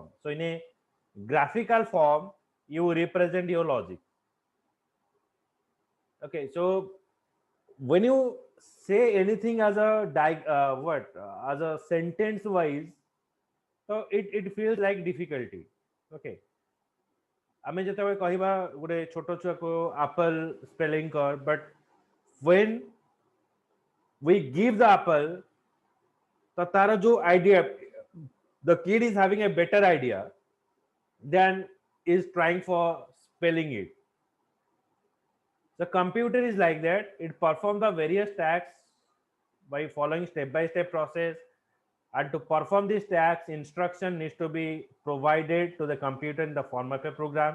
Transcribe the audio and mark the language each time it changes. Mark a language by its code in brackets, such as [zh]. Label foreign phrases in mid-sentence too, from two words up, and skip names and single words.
[en] So in a graphical form, you represent your logic. Okay, so when you say anything as a as a sentence wise, so it feels like difficulty. Okay, [or] ଆମେ ଯେତେବେଳେ କହିବା ଗୋଟେ ଛୋଟ ଛୁଆକୁ [en] apple spelling କର, but when we give the apple, [or] ତ ତାର ଯୋଉ [en] idea, the kid is having a better idea than is trying for spelling it. The computer is like that. It performs the various tasks by following step by step process, and to perform these tasks, instruction needs to be provided to the computer in the form of a program.